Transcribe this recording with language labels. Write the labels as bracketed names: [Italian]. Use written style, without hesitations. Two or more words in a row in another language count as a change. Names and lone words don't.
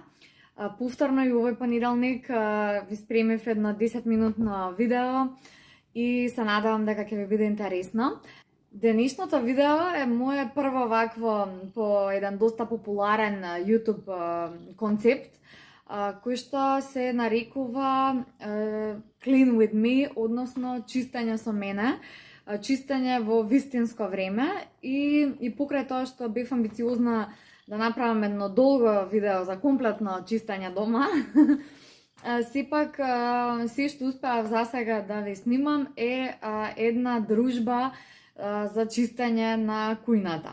[Macedonian] Повторно и овој понеделник ви спремив едно 10-минутно видео и се надевам дека ќе ви биде интересно. Денешното видео е моje прво вакво по еден доста популарен YouTube концепт, кој што се нарекува [English] Clean with me, [Macedonian] односно чистење со мене, чистење во вистинско време и покрај тоа што бев амбициозна да направам едно долго видео за комплетно чистење дома, сепак се што успеав засега да ви снимам е една дружба за чистење на кујната.